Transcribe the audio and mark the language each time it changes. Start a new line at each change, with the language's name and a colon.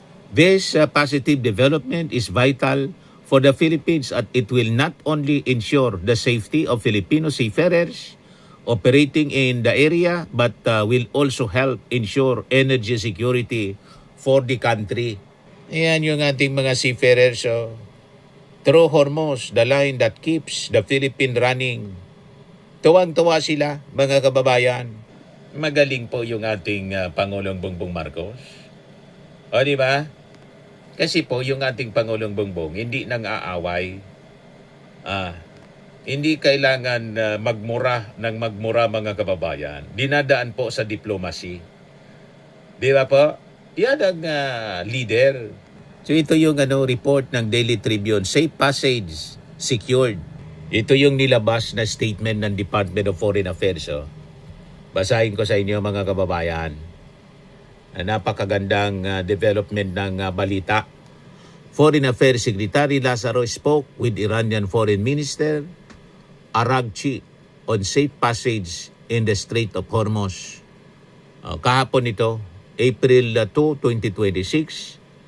English: This positive development is vital for the Philippines as it will not only ensure the safety of Filipino seafarers operating in the area but will also help ensure energy security for the country.
Filipino: Ayan yung ating mga seafarers.
English: Through Hormuz, the line that keeps the Philippine running.
Filipino: Tuwang-tuwa sila, mga kababayan. Magaling po yung ating Pangulong Bongbong Marcos. O, di ba? Kasi po yung ating Pangulong Bongbong hindi nang aaway. Hindi kailangan magmura mga kababayan. Dinadaan po sa diplomacy. Di ba po? Yan ang leader. So ito yung report ng Daily Tribune.
English: Safe passage secured.
Filipino: Ito yung nilabas na statement ng Department of Foreign Affairs. Basahin ko sa inyo mga kababayan. Napakagandang development ng balita.
English: Foreign Affairs Secretary Lazaro spoke with Iranian Foreign Minister Araghchi on safe passage in the Strait of Hormuz.
Filipino: Kahapon ito, April 2, 2026.